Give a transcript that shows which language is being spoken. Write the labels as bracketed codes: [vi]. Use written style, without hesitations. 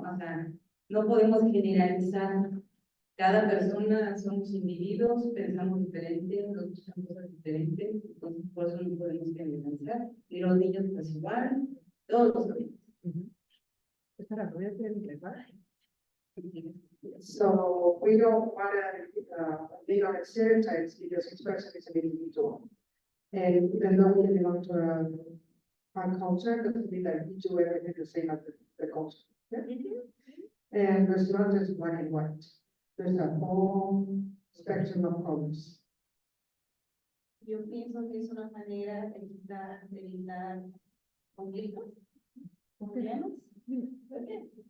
[es] O sea, no podemos generalizar. Cada persona somos individuos, pensamos diferente, nos gustan cosas diferentes, entonces por eso no podemos generalizar. Y los niños pues igual, todos los niños. Espera, voy a hacer inglés, ¿vale? [en] So we don't want to lean on stereotypes because each person is an individual. And even though we belong to a culture, doesn't mean that we do everything the same as the culture. Yeah? And there's not just black and white. There's a whole spectrum of colors. [es] Yo pienso que es una manera de evitar conflictos, problemas. ¿Por qué?